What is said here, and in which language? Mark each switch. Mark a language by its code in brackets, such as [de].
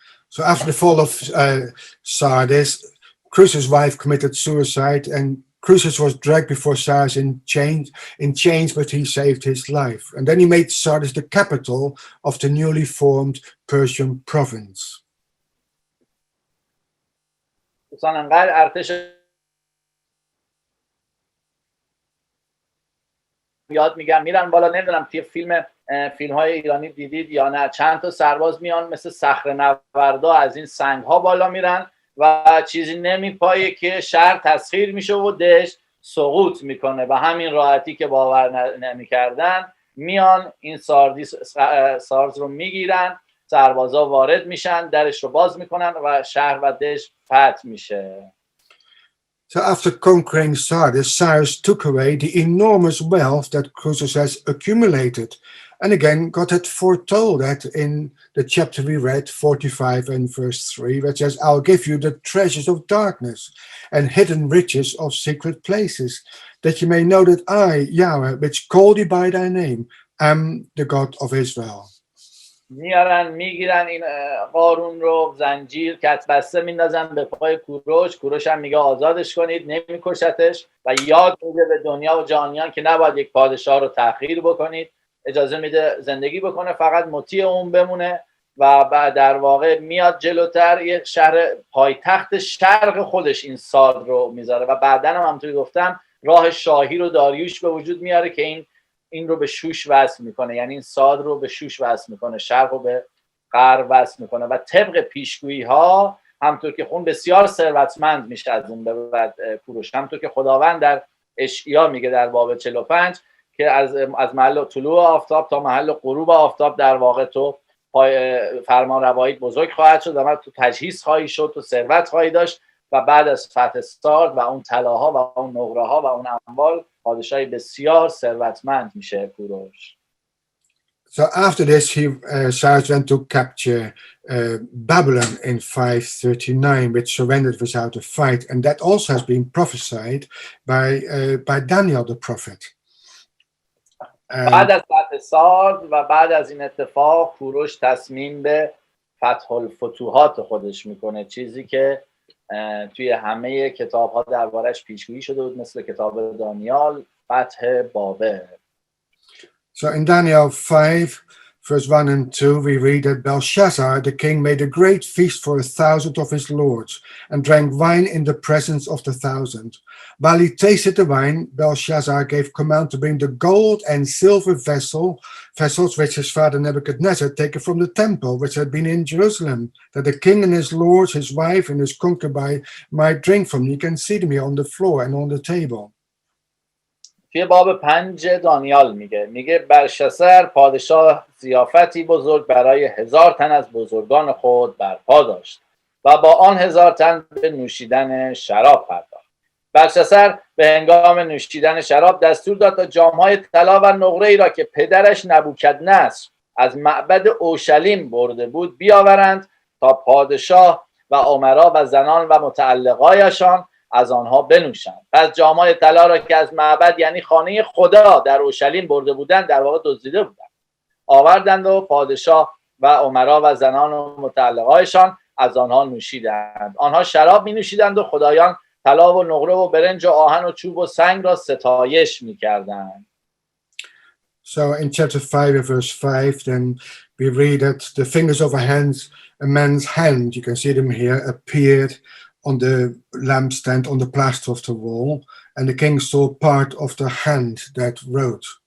[en] So after the fall of Sardis, Croesus' wife committed suicide, and Croesus was dragged before Cyrus in chains, but he saved his life. And then he made Sardis the capital of the newly formed Persian province. [fa] دوستان انقدر ارتش یاد میگم میرن بالا، نمیدونم توی فیلم های ایرانی دیدید یا نه، چند تا سرباز میان مثل صخره‌نوردا از این سنگ ها بالا میرن و چیزی نمیپایه که شهر تسخیر میشه و دشت سقوط میکنه. و همین راحتی که باور نمیکردن میان این سارز رو میگیرن، سربازا وارد میشن، درش رو باز میکنن و شهر و دشت فتح میشه. [en] So after conquering Sardis, Cyrus took away the enormous wealth that Croesus has accumulated. And again, God had foretold that in the chapter we read, 45 and verse 3, which says, "I'll give you the treasures of darkness and hidden riches of secret places, that you may know that I, Yahweh, which called you by thy name, am the God of Israel." [fa] میگیرن این قارون رو، زنجیر کت بسته میندازن به پای کوروش هم میگه آزادش کنید، نمیکشتش و یاد میده به دنیا و جهانیان که نباید یک پادشاه رو تحقیر بکنید، اجازه میده زندگی بکنه، فقط مطیع اون بمونه. و بعد در واقع میاد جلوتر یک شهر پایتخت شرق خودش این سارد رو میذاره و بعداً هم همونطوری گفتم راه شاهی رو داریوش به وجود میاره که این رو به شوش وصل میکنه، یعنی این ساد رو به شوش وصل میکنه، شرق رو به غرب وصل میکنه و طبق پیشگویی ها همونطور که خون بسیار ثروتمند میشه از اون به بعد کوروش. همونطور که خداوند در اشعیا میگه در باب 45 که از محل طلوع آفتاب تا محل غروب آفتاب در واقع تو فرمان روایی بزرگ خواهد شد و تو تجهیز خواهی شد، تو ثروت خواهی داشت و بعد از فتح سارد و اون طلاها و اون نقره ها و اون اموال پادشاهی بسیار ثروتمند میشه کوروش. [en] So after this, Cyrus went to capture Babylon in 539, which surrendered without a fight, and that also has been prophesied by Daniel the prophet. [fa] بعد از فتح سارد و بعد از این اتفاق کوروش تصمیم به فتح الفتوحات خودش میکنه، چیزی که توی همه کتاب ها دربارش پیشگویی شده بود، مثل کتاب دانیال، فتح بابل. [en] So in Daniel 5, verse 1 and 2, we read that Belshazzar, the king, made a great feast for 1,000 of his lords and drank wine in the presence of the 1,000. While he tasted the wine, Belshazzar gave command to bring the gold and silver vessels which his father Nebuchadnezzar had taken from the temple, which had been in Jerusalem, that the king and his lords, his wife and his concubine might drink from. You can see them here on the floor and on the table. [fa] توی باب 5 دانیال میگه بلشسر پادشاه ضیافتی بزرگ برای 1000 تن از بزرگان خود برپا داشت و با آن 1000 تن به نوشیدن شراب پرداخت. بلشسر به هنگام نوشیدن شراب دستور داد تا جام‌های طلا و نقره‌ای را که پدرش نبوکدنصر از معبد اورشلیم برده بود بیاورند تا پادشاه و امرا و زنان و متعلقایشان از آنها بنوشند. پس جام‌های طلا را که از معبد یعنی خانه خدا در اورشلیم برده بودند، در واقع دزدیده بودند، آوردند و پادشاه و امرا و زنان و متعلقایشان از آنها نوشیدند. آنها شراب می نوشیدند و خدایان طلا و نقره و برنج و آهن و چوب و سنگ را ستایش می کردند. [en] So in chapter 5 verse 5, then we read that the fingers of a man's hand, you can see them here, appeared on the lampstand on the plaster of the wall, and the king saw part of the hand that wrote.